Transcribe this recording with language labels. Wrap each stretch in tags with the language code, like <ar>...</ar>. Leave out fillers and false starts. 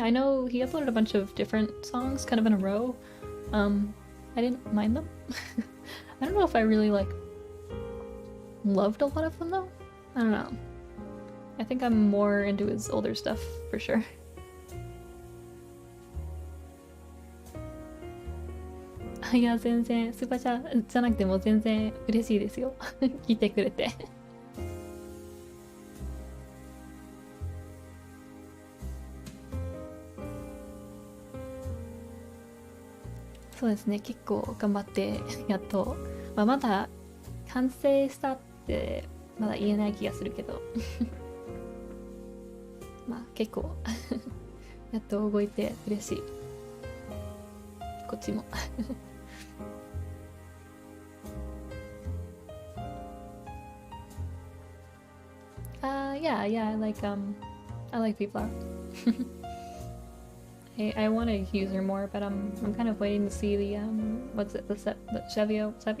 <en>I know he uploaded a bunch of different songs kind of in a row. I didn't mind them. I don't know if I really like loved a lot of them though. I don't know. I think I'm more into his older stuff for sure.</en> <ja>いや、全然スーパーチャーじゃなくても全然嬉しいですよ。聞いてくれて。そうですね、結構頑張ってやっと、まだ完成したってまだ言えない気がするけどまあ結構やっと動いて嬉しい。こっちも</ja> <en>yeah, I like B-Flower. I want to use her more, but I'm kind of waiting to see the what's it, the Chevio?</en>